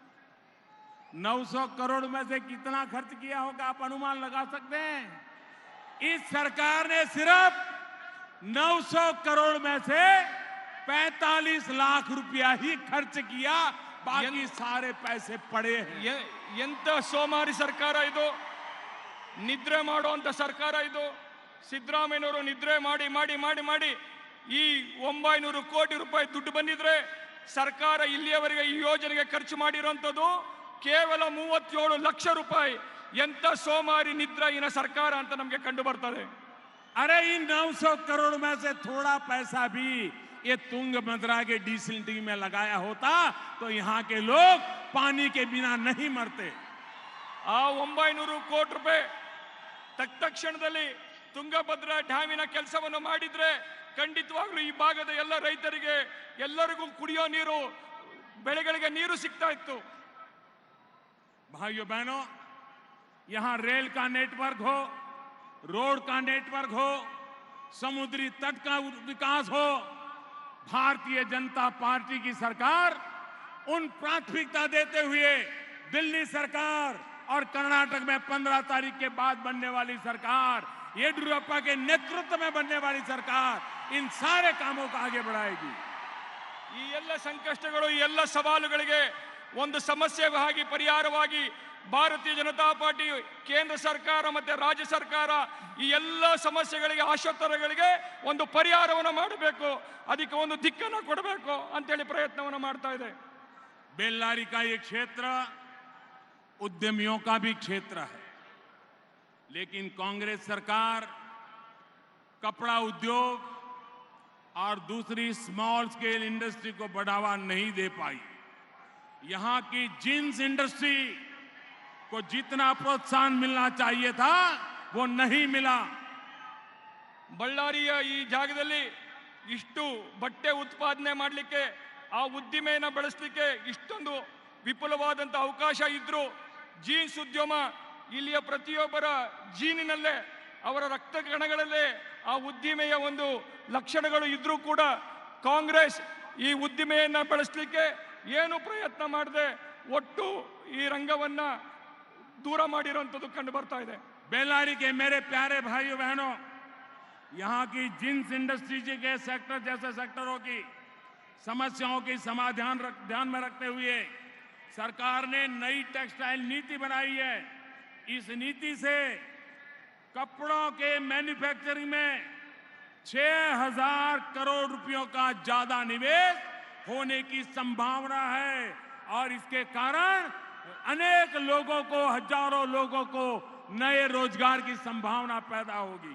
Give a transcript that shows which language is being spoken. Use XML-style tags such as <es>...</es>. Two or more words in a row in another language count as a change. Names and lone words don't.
<hi>900 करोड़ में से कितना खर्च किया होगा आप अनुमान लगा सकते हैं? इस सरकार ने सिर्फ 900 करोड़ में से 45 लाख रुपया ही खर्च किया, बाकी सारे पैसे पड़े हैं।</hi> <kn>ಎಂತ ಸೋಮಾರಿ ಸರ್ಕಾರ ಇದು, ನಿದ್ರೆ ಮಾಡುವಂತ ಸರ್ಕಾರ ಇದು। ಸಿದ್ದರಾಮಯ್ಯನವರು ನಿದ್ರೆ ಮಾಡಿ ಮಾಡಿ ಮಾಡಿ ಮಾಡಿ ಈ 900 ಕೋಟಿ ರೂಪಾಯಿ ದುಡ್ಡು ಬಂದಿದ್ರೆ ಸರ್ಕಾರ ಇಲ್ಲಿಯವರೆಗೆ ಈ ಯೋಜನೆಗೆ ಖರ್ಚು ಮಾಡಿರುವಂತದ್ದು ಕೇವಲ 37 ಲಕ್ಷ ರೂಪಾಯಿ। ಎಂತ ಸೋಮಾರಿ ನಿದ್ರಾಹೀನ ಸರ್ಕಾರ ಅಂತ ನಮಗೆ ಕಂಡು ಬರ್ತದೆ।</kn> <hi>अरे इन 900 करोड़ में से थोड़ा पैसा भी ये तुंगभद्रा के डिसल्टिंग में लगाया होता तो यहाँ के लोग पानी के बिना नहीं मरते।</hi> <kn>ಆ 900 ಕೋಟಿ ರೂಪಾಯಿ ತಕ್ಷಣದಲ್ಲಿ ತುಂಗಭದ್ರಾ ಡ್ಯಾಮಿನ ಕೆಲಸವನ್ನು ಮಾಡಿದ್ರೆ ಖಂಡಿತವಾಗ್ಲೂ ಈ ಭಾಗದ ಎಲ್ಲ ರೈತರಿಗೆ ಎಲ್ಲರಿಗೂ ಕುಡಿಯೋ ನೀರು, ಬೆಳೆಗಳಿಗೆ ನೀರು ಸಿಗ್ತಾ ಇತ್ತು।</kn> <hi>भाइयों बहनों, यहाँ रेल का नेटवर्क हो, रोड का नेटवर्क हो, समुद्री तट का विकास हो, भारतीय जनता पार्टी की सरकार उन प्राथमिकता देते हुए दिल्ली सरकार और कर्नाटक में 15 तारीख के बाद बनने वाली सरकार, येडियुरप्पा के नेतृत्व में बनने वाली सरकार इन सारे कामों को आगे बढ़ाएगी।</hi> <kn>ಈ ಎಲ್ಲ ಸಂಕಷ್ಟಗಳು, ಈ ಎಲ್ಲ ಸವಾಲುಗಳಿಗೆ ಒಂದು ಸಮಸ್ಯೆಯಾಗಿ ಪರಿಹಾರವಾಗಿ ಭಾರತೀಯ ಜನತಾ ಪಾರ್ಟಿ, ಕೇಂದ್ರ ಸರ್ಕಾರ ಮತ್ತೆ ರಾಜ್ಯ ಸರ್ಕಾರ ಈ ಎಲ್ಲ ಸಮಸ್ಯೆಗಳಿಗೆ, ಆಶೋತ್ತರಗಳಿಗೆ ಒಂದು ಪರಿಹಾರವನ್ನು ಮಾಡಬೇಕು, ಅದಕ್ಕೆ ಒಂದು ದಿಕ್ಕನ್ನು ಕೊಡಬೇಕು ಅಂತೇಳಿ ಪ್ರಯತ್ನವನ್ನು ಮಾಡ್ತಾ ಇದೆ।</kn> <hi>बेल्लारी का ये क्षेत्र उद्यमियों का भी क्षेत्र है, लेकिन कांग्रेस सरकार कपड़ा उद्योग और दूसरी</hi> <en>small scale industry</en> <hi>को बढ़ावा नहीं दे पाई। यहां की</hi> <en>jeans industry</en> <hi>को जितना प्रोत्साहन मिलना चाहिए था वो नहीं मिला।</hi> <kn>ಬಳ್ಳಾರಿಯ ಈ ಜಾಗದಲ್ಲಿ ಇಷ್ಟು ಬಟ್ಟೆ ಉತ್ಪಾದನೆ ಮಾಡಲಿಕ್ಕೆ, ಆ ಉದ್ದಿಮೆಯನ್ನು ಬೆಳೆಸಲಿಕ್ಕೆ ಇಷ್ಟೊಂದು ವಿಪುಲವಾದಂಥ ಅವಕಾಶ ಇದ್ರೂ ಜೀನ್ಸ್ ಉದ್ಯಮ ಇಲ್ಲಿಯ ಪ್ರತಿಯೊಬ್ಬರ ಜೀನಿನಲ್ಲೇ, ಅವರ ರಕ್ತ ಕಣಗಳಲ್ಲೇ ಆ ಉದ್ದಿಮೆಯ ಒಂದು ಲಕ್ಷಣಗಳು ಇದ್ರೂ ಕೂಡ ಕಾಂಗ್ರೆಸ್ ಈ ಉದ್ದಿಮೆಯನ್ನ ಬೆಳೆಸಲಿಕ್ಕೆ ಏನು ಪ್ರಯತ್ನ ಮಾಡದೆ ಒಟ್ಟು ಈ ರಂಗವನ್ನ दूर ಮಾಡಿರುವಂತದ್ದು ಕಂಡು ಬರ್ತಾ ಇದೆ।</kn> <hi>बेल्लारी के मेरे प्यारे भाइयों बहनों, यहाँ की</hi> <en>jeans industry</en> <hi>के सेक्टर जैसे सेक्टरों की समस्याओं की समाधान ध्यान में रखते हुए सरकार ने नई टेक्सटाइल नीति बनाई है। इस नीति से कपड़ों के मैन्युफैक्चरिंग में 6,000 करोड़ रुपयों का ज्यादा निवेश होने की संभावना है और इसके कारण अनेक लोगों को, हजारों लोगों को नए रोजगार की संभावना पैदा होगी।</hi>